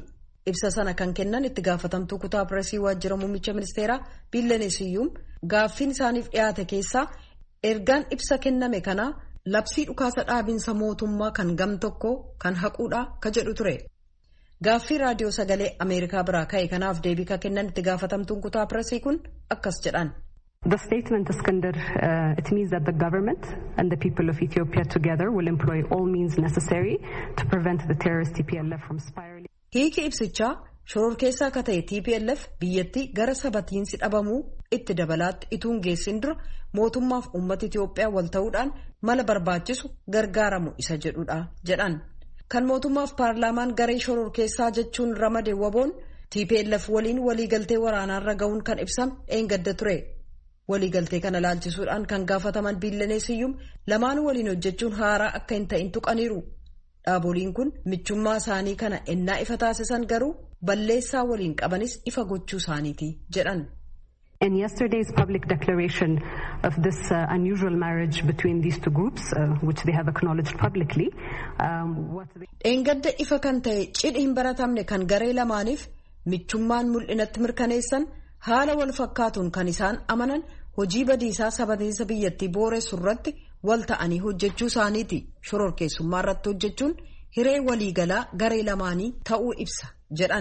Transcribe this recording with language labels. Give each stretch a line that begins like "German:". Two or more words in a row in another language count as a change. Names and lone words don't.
Oromo: Ibsa sana kan kennan itti gaafatamtuu kutaa pireesii waajjira muummicha ministeeraa Billene Siyyuum gaaffiin isaaniif dhiyaate keessaa ergaan ibsa kenname kanaa labsii dhukaasa dhaabinsa mootummaa kan gam tokko kan haquudha ka jedhu ture. Gaaffii raadiyoo sagalee Ameerikaa biraa ka'e kanaaf deebii ka kennan itti gaafatamtuun kutaa pireesii kun akkas jedhan.
English: The statement, Iskandar, it means that the government and the people of Ethiopia together will employ all means necessary to prevent the terrorist TPLF from spiraling.
Oromo: Hiiki ibsichaa shororkeessaa ka ta'e TPLF biyyattii gara sabatiinsi dhabamuu itti dabalaatti ituun geessin dura mootummaaf uummata Itoophiyaa wal ta'uudhaan mala barbaachisu gargaaramu isa jedhudha jedhan. Kan mootummaaf paarlaamaan garee shororkeessaa jechuun ramade waboon TPLF waliin waliigaltee waraanaarra ga'uun kan ibsame eengadda ture. Waliigaltee kana ilaalchisuudhaan kan gaafataman Billene Siyyuum lamaan waliin hojjechuun haaraa akka hin ta'in tuqaniiru. Dhaaboliin kun michummaa isaanii kana ennaa ifa taasisan garuu balleessaa waliin qabanis ifa gochuu isaaniiti jedhan.
English: In yesterday's public declaration of this unusual marriage between these two groups, which they have acknowledged publicly,
Oromo: Eengadda ifa kan ta'e cidhi hin baratamne kan garee lamaaniif michummaan mul'inatti mirkaneessan haala wal fakkaatuun kan isaan amanan hojii badiisaa sabatiinsa biyyattii booressu irratti wal ta'anii hojjechuu isaaniiti. Shororkeessummaa irratti hojjechuun hiree waliigalaa garee lamaanii ta'uu ibsa jedhan.